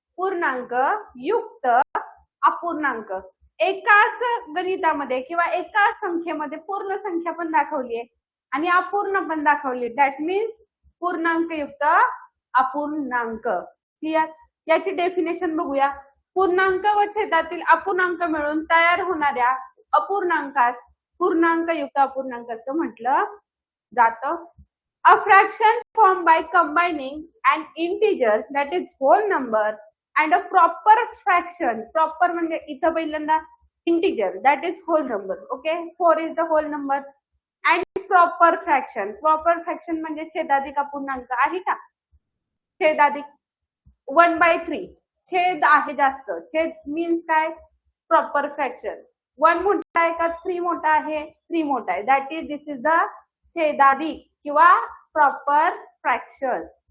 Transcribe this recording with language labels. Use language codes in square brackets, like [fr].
[mr] पूर्णांक युक्त अपूर्णांक. एकाच गणितामध्ये किंवा एका संख्येमध्ये पूर्ण संख्या पण दाखवली आहे आणि अपूर्ण पण दाखवली. [en] that means [mr] पूर्णांक युक्त अपूर्णांक. क्लिअर. याची डेफिनेशन बघूया. पूर्णांक व छेदातील अपूर्णांक मिळून तयार होणाऱ्या अपूर्णांकास पूर्णांक युक्त अपूर्णांक असं म्हटलं जातं. [en] A fraction formed by combining an integer that is whole number and a proper fraction. Proper [mr] म्हणजे इथं पहिल्यांदा [en] integer that is whole number. Okay, 4 is the whole number and proper fraction. [mr] Proper fraction म्हणजे छेदाधिक अपूर्णांक आहे का. छेदाधिक 1/3. छेद आहे जास्त. छेद मीन्स काय, प्रॉपर फ्रॅक्शन. 1 मोठा आहे का 3 मोठा आहे, 3 मोठा आहे. [en] That is this is the छेदाधिक किंवा proper fraction.